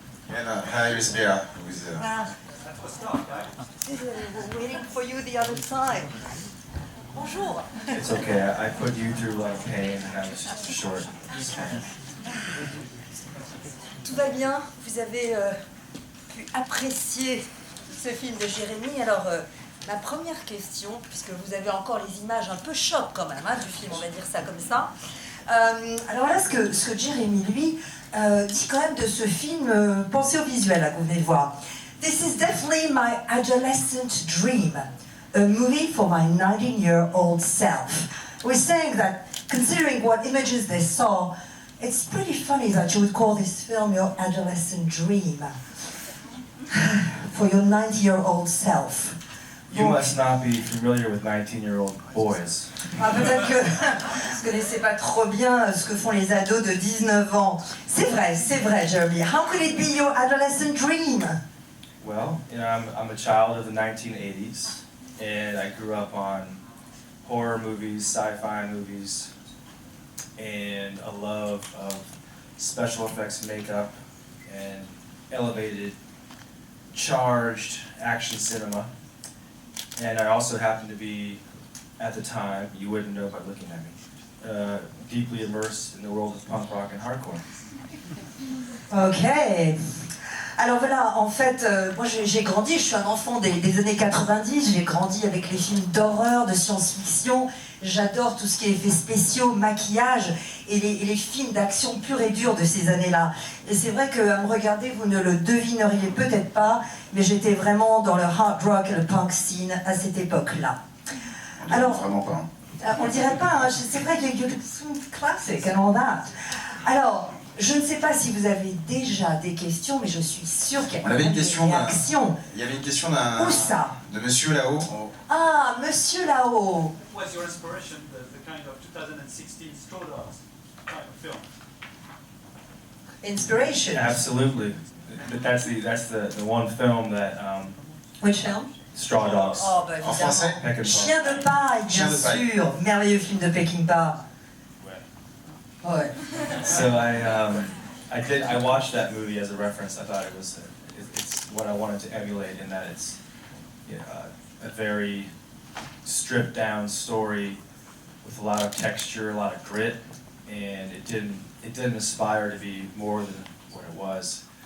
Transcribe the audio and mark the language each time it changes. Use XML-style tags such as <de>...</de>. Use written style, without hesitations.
<en>And hi, it's Béa. We're waiting for you the other time.</en> <fr>Bonjour.</fr> <en>It's okay. I put you through a lot of pain, and that was just short.</en> <fr>Tout va bien. Vous avez pu apprécier ce film de Jérémy. Alors, ma première question, puisque vous avez encore les images un peu choc quand même du film, on va dire ça comme ça. Alors là, ce que Jérémy, lui, dit quand même de ce film, pensez au visuel là, que vous venez de voir.</fr> <en>This is definitely my adolescent dream, a movie for my 19-year-old self. We're saying that, considering what images they saw, it's pretty funny that you would call this film your adolescent dream for your 90-year-old self. You must not be familiar with 19-year-old boys.</en> <fr>Ah, peut-être que vous ne connaissez pas trop bien ce que font les ados de 19 ans. C'est vrai, Jeremy.</fr> <en>How could it be your adolescent dream? Well, you know, I'm a child of the 1980s, and I grew up on horror movies, sci-fi movies, and a love of special effects makeup and elevated, charged action cinema. And I also happened to be, at the time, you wouldn't know by looking at me, deeply immersed in the world of punk rock and hardcore. Ok.</en> <fr>Alors voilà, en fait, moi j'ai grandi, je suis un enfant des années 90, j'ai grandi avec les films d'horreur, de science-fiction, j'adore tout ce qui est effets spéciaux, maquillage et les films d'action pure et dure de ces années-là. Et c'est vrai qu'à me regarder, vous ne le devineriez peut-être pas, mais j'étais vraiment dans le hard rock et le punk scene à cette époque-là. Alors, vraiment pas. On dirait pas, hein, c'est vrai qu'il y a</fr> <en>some classic and all that.</en> <fr>Alors, je ne sais pas si vous avez déjà des questions, mais je suis sûre qu'il y a des réactions. Il y avait une question d'un... Où ça? De monsieur là-haut. Ah, monsieur là-haut.</fr> <en>What's your inspiration, the kind of 2016 Straw Dogs kind of film? Inspiration? Absolutely. That's the one film that... Which film? Straw Dogs.</en> <fr>Oh, bah, En français? Chien de paille, bien sûr. Merveilleux film de Peckinpah. Ouais.</fr> <en>So I watched that movie as a reference. I thought it's what I wanted to emulate in that it's a very stripped down story with a lot of texture, a lot of grit, and it didn't aspire to be more than what it was.</en>